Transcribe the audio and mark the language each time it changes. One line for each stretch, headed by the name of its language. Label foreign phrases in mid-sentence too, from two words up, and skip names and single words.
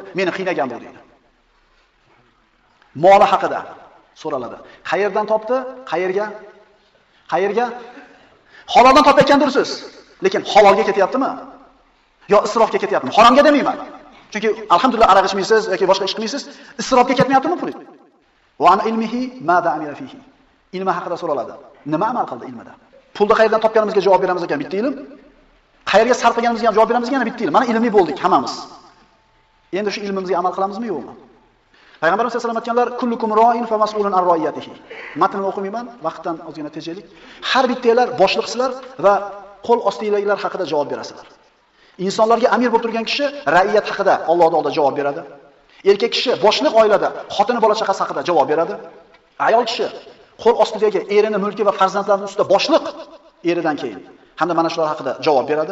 Uzbek: Meni qiynagan bu deydi. Moli haqida so'raladi. Qayerdan topdi? Qayerga? Qayerga? Haloldan topayotgandursiz. Lekin halolga ketyaptimi? Yo isrofga ketyaptimi? Haromga demayman. Chunki alhamdulillah aroq ichmaysiz yoki boshqa ish qilmaysiz, isrofga ketmayaptimi pul?
Arabic: وعن علمه ماذا عمل فيه.
Uzbek: Ilmi haqida so'raladi. Nima amal qildi ilmida? Pulni qayerdan topganimizga javob beramiz ekan bitta ilm. Qayerga sarf qilganimizga ham javob beramiz ekan bitta ilm. Mana ilmiy bo'ldik hammamiz. Endi shu ilmimizga amal qilamizmi yo'qmi? Payg'ambarimiz
Arabic: صلى الله عليه وسلم
Uzbek: aytganlar,
Arabic: كلكم راع فمسؤول عن رعيته.
Uzbek: Matnni o'qimayman, vaqtdan ozgina tejaylik. Har bittanglar boshliqsizlar va qo'l ostidagilar haqida javob berasizlar. Insonlarga amir bo'lib turgan kishi ra'iyat haqida Allohning oldida javob beradi. Erkak kishi boshliq oilada xotini bola chaqasi haqida javob beradi. Ayol kishi qo'l ostidagi erini, mulki va farzandlarining ustida boshliq eridan keyin hamda mana shular haqida javob beradi.